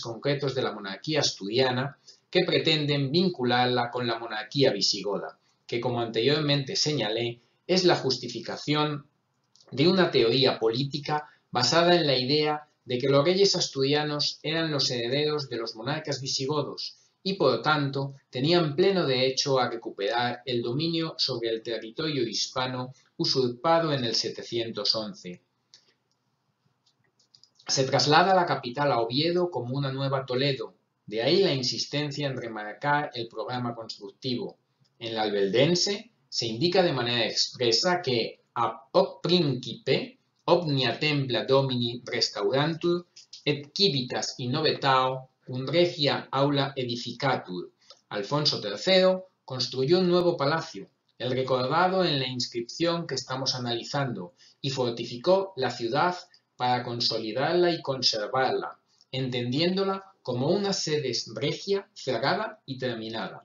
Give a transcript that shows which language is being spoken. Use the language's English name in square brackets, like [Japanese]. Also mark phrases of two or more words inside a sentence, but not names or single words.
[Spanish] concretos de la monarquía asturiana que pretenden vincularla con la monarquía visigoda, que como anteriormente señalé, es la justificación de una teoría política basada en la idea de que los reyes asturianos eran los herederos de los monarcas visigodos y por lo tanto tenían pleno derecho a recuperar el dominio sobre el territorio hispano usurpado en el 711. Se traslada la capital a Oviedo como una nueva Toledo, de ahí la insistencia en remarcar el programa constructivo. En la albeldense se indica de manera expresa que [Latin] a hoc principe omnia templa domini restaurantur et civitas innovetao regia aula edificatur. [Spanish] Alfonso III construyó un nuevo palacio, el recordado en la inscripción que estamos analizando, y fortificó la ciudad para consolidarla y conservarla, entendiéndola como una sede regia, cerrada y terminada.